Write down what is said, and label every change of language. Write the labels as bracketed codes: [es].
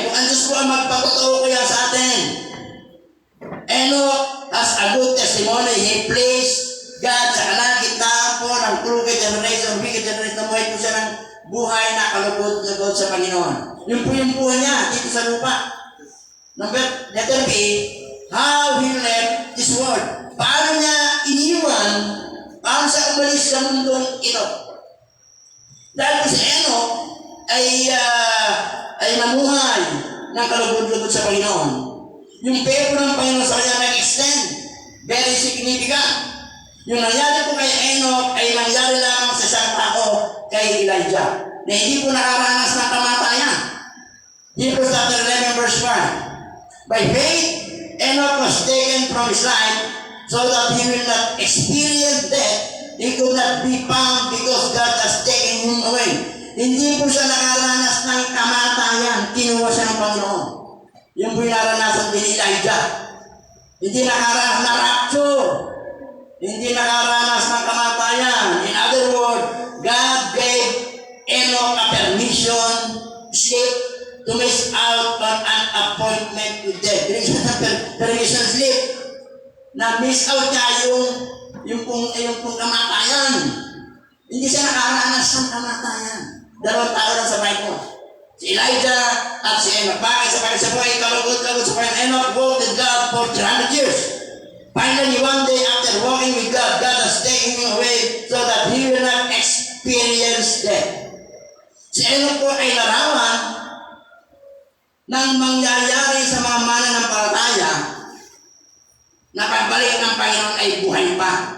[tl] Kung ang Diyos po ang magpapatotoo kaya sa atin, [en] Enoch has a good testimony. He placed God [tl] sa kalagitnaan po ng [en] crooked generation, wicked generation, [tl] namuhay po siya ng buhay na kalugod-lugod sa Panginoon. Yun po yung buhay niya dito sa lupa. [en] Letter B, how he left this world. [tl] Paano niya iniwan, paano siya umalis sa mundong ito. Dahil po si Enoch ay namuhay ng kalugod-lugod sa Panginoon. Yung favor ng Panginoon sa kanya nag-extend. [en] Very significant. [tl] Yung nangyari po kay Enoch ay nangyari lamang sa isang tao kay Elijah na hindi po nakaranas ng kamatayan. [en] Hebrews chapter 11 verse 1. By faith, Enoch was taken from his life so that he will not experience death. He could not be found because God has taken him away. [tl] Hindi po siya nakaranas ng kamatayan. Kinuha siya ng Panginoon. Yung po yung naranasan din ni Elijah. Hindi nakaranas ng rapture. Hindi nakaranas ng kamatayan. [en] In other words, God gave Enoch a permission slip to miss out on an appointment with death. Permission slip. [tl] Na miss out niya yung yung pong kamatayan. Hindi siya nakaranas ng kamatayan. Dalawang tao lang sa Bible. Si Elijah at si Enoch. Bakit? Sapagkat siya po ay kalugod-lugod sa Panginoon. [en] Enoch walked with God for 300 years. Finally, one day after walking with God, God has taken him away so that he will not experience death. [tl] Si Enoch po ay larawan ng mangyayari sa mga mananampalataya na pagbalik ng Panginoon ay buhay pa.